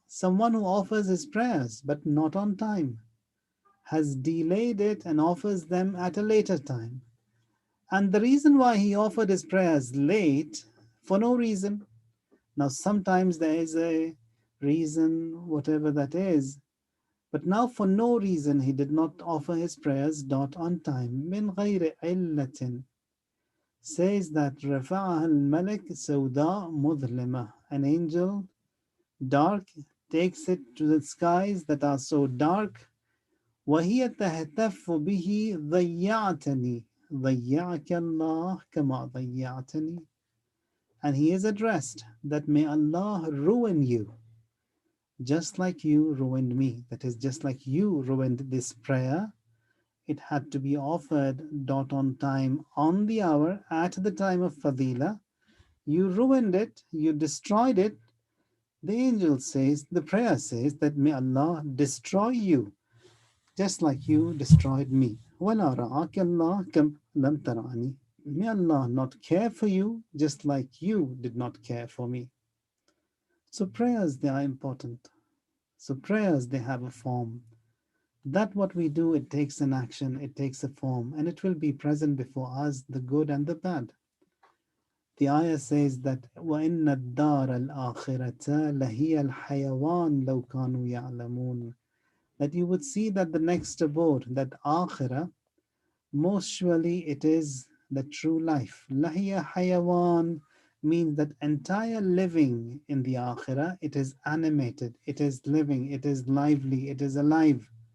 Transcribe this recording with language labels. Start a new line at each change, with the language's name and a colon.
English: Someone who offers his prayers but not on time, has delayed it and offers them at a later time. And the reason why he offered his prayers late, for no reason. Now, sometimes there is a reason, whatever that is, but now for no reason he did not offer his prayers not on time.
Arabic: من غير علة,
English: says that
Arabic: رفعها الملك سوداء مظلمة.
English: An angel, dark, takes it to the skies that are so dark.
Arabic: وهي تهتف به ضيعتني ضيعك الله كما ضيعتني.
English: And he is addressed that may Allah ruin you, just like you ruined me. That is, just like you ruined this prayer. It had to be offered dot on time, on the hour, at the time of Fadila. You ruined it, you destroyed it. The angel says, the prayer says that may Allah destroy you, just like you destroyed me.
Arabic: وَلَا رَعَاكَ اللَّهُ كَمْ لَمْ تَرَعْنِي.
English: May Allah not care for you, just like you did not care for me. So prayers, they are important. So prayers, they have a form. That what we do, it takes an action, it takes a form, and it will be present before us, the good and the bad. The ayah says that
Arabic: وَإِنَّ الدَّارَ الْآخِرَةَ لَهِيَ الْحَيَوَانِ لَوْ كَانُوا يَعْلَمُونَ.
English: That you would see that the next abode, that akhirah, most surely it is the true life. Lahiya hayawan means that entire living in the akhirah, it is animated, it is living, it is lively, it is alive.